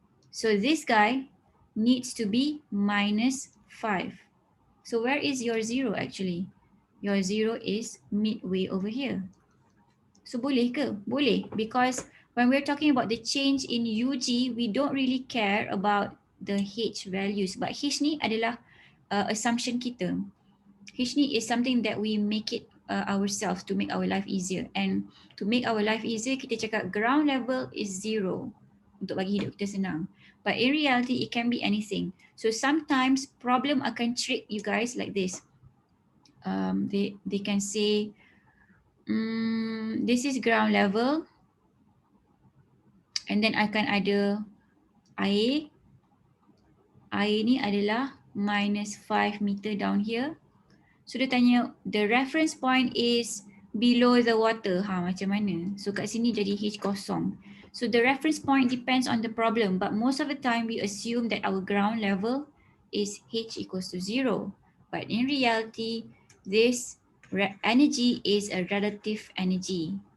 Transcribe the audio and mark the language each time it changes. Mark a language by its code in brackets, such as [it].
[en] So this guy needs to be minus 5. So where is your 0 actually? Your 0 is midway over here. So [ms] boleh ke? [en] Boleh, because when we're talking about the change in UG, we don't really care about the H values. [ms] But H ni adalah assumption kita. [en] H ni is something that we make it ourselves to make our life easier. And to make our life easier, [ms] kita cakap [en] ground level is 0 [ms] untuk bagi hidup kita senang. [en] But in reality, it can be anything. So sometimes problem akan trick you guys like this. They can say, this is ground level, and then [ms] akan ada air. Air ni adalah [en] minus 5 meter down here. So [ms] dia tanya, [en] the reference point is below the water. [ms] Macam mana? [en] So [ms] kat sini jadi H kosong. [en] So the reference point depends on the problem, but most of the time we assume that our ground level is H equals to 0. But in reality, this energy is a relative energy.